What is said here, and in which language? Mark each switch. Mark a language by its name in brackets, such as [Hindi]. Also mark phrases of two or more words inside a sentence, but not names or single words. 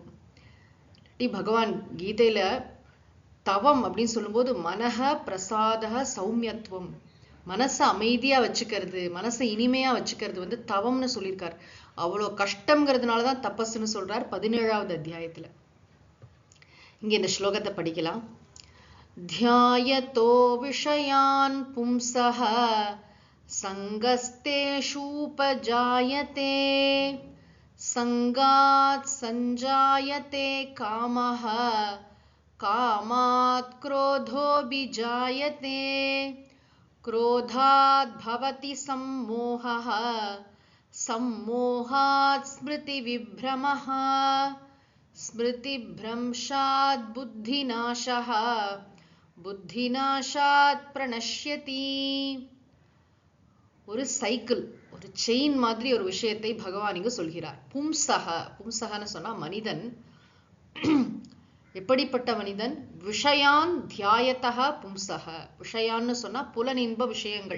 [Tamil] பகவான் கீதையில தவம் அப்படின்னு சொல்லும்போது [Sanskrit] मनः प्रसादक सौम्यत्वम्, [Tamil] மனசை அமைதியா வச்சுக்கிறது, மனசை இனிமையா வச்சுக்கிறது தவம்னு சொல்லியிருக்கார். அவ்வளோ கஷ்டம்ங்கிறதுனாலதான் தபஸ்ன்னு சொல்றார் 17வது அத்தியாயத்துல. இங்க இந்த ஸ்லோகத்தை படிக்கலாம். [Sanskrit] ध्यायतो विषयान् पुंसः संगस्तेषूपजायते संगात् संजायते कामः कामात् क्रोधोऽभिजायते क्रोधात् भवति सम्मोहः सम्मोहात् स्मृतिविभ्रमः स्मृतिभ्रंशात् बुद्धिनाशः बुद्धिनाशात् प्रणश्यति. [Tamil] ஒரு சைக்கிள், ஒரு செயின் மாதிரி ஒரு விஷயத்தை பகவான் இங்கு சொல்கிறார். பும்சக, பும்சகன்னு சொன்னா மனிதன். எப்படிப்பட்ட மனிதன்? [Sanskrit] विषयान् ध्यायतः पुंसः. [Tamil] விஷயான்னு சொன்னா புலனின்ப விஷயங்கள்.